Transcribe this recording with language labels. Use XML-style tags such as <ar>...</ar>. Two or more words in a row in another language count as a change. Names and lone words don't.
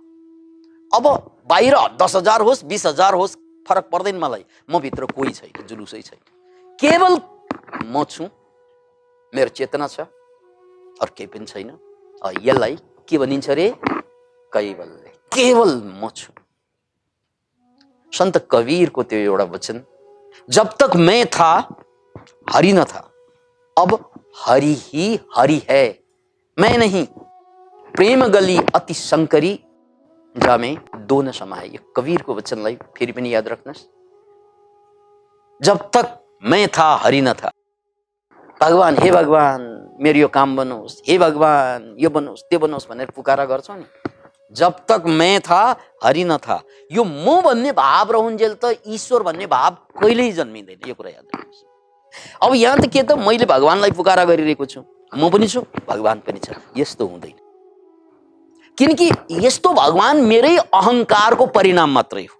<ne>अब बाहिर 10,000 होस् 20,000 होस् फरक पर्दैन मलाई, म भित्र कोही छैन, जुलुसै छैन, केवल म छु, मेरो चेतना छ, अरू केही पनि छैन। यसलाई के भनिन्छ रे? कैवल्य। केवल म छु। संत कबीर को त्यो एउटा वचन,</ne> <hi>जब तक मैं था हरि न था, अब हरि ही हरि है, मैं नहीं। प्रेम गली अति शंकरी, जामे दो न समाए।</hi> <ne>यो कबीर को वचनलाई फेरि पनि याद राख्नुहोस्।</ne> <hi>जब तक मैं था हरि न था,</hi> <ne>भगवान हे भगवान मेरो यो काम बनोस्, हे भगवान यो बनोस् त्यो बनोस् भनेर पुकारा गर्छौ नि,</ne> <hi>जब तक मैं था हरि न था,</hi> <ne>यो म भन्ने भाव रहन्जेल त ईश्वर भन्ने भाव कहिल्यै जन्मिँदैन। यो कुरा याद राख्नुहोस्। अब यहाँ त के त मैले भगवानलाई पुकारा गरिरहेको छु, म पनि छु भगवान पनि छ, यस्तो हुँदैन। किनकि यस्तो भगवान मेरै अहंकारको परिणाम मात्रै हो।</ne>